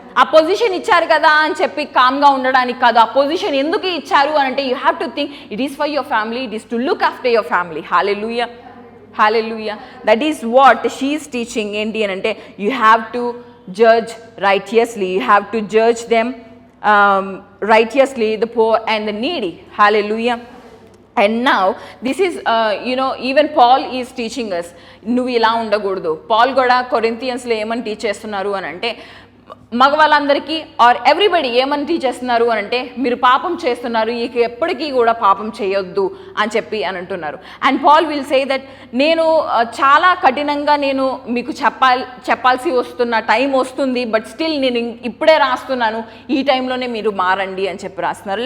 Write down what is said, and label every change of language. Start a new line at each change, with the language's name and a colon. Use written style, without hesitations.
Telugu: ఆ పొజిషన్ ఇచ్చారు కదా అని చెప్పి కామ్గా ఉండడానికి కాదు. ఆ పొజిషన్ ఎందుకు ఇచ్చారు అని అంటే
English: You have to think it is for your family, it is to look after your family. Hallelujah. Hallelujah. That is what she is teaching.
Telugu: ఏంటి అని అంటే
English: You have to judge righteously, you have to judge them righteously the poor and the needy. Hallelujah. And now this is even Paul is teaching us
Telugu: నువ్వు ఇలా ఉండకూడదు. Paul కూడా కొరింథియన్స్లో ఏమని teach చేస్తున్నారు అని అంటే మగవాళ్ళందరికీ
English: or everybody
Telugu: ఏమని టీచ్ చేస్తున్నారు అని అంటే మీరు పాపం చేస్తున్నారు, ఇక ఎప్పటికీ కూడా పాపం చేయొద్దు అని చెప్పి అని అంటున్నారు.
English: and Paul will say that
Telugu: నేను చాలా కఠినంగా నేను మీకు చెప్పాల్సి వస్తున్న టైం వస్తుంది,
English: but still
Telugu: నేను ఇప్పుడే రాస్తున్నాను, ఈ టైంలోనే మీరు మారండి అని చెప్పి రాస్తున్నారు.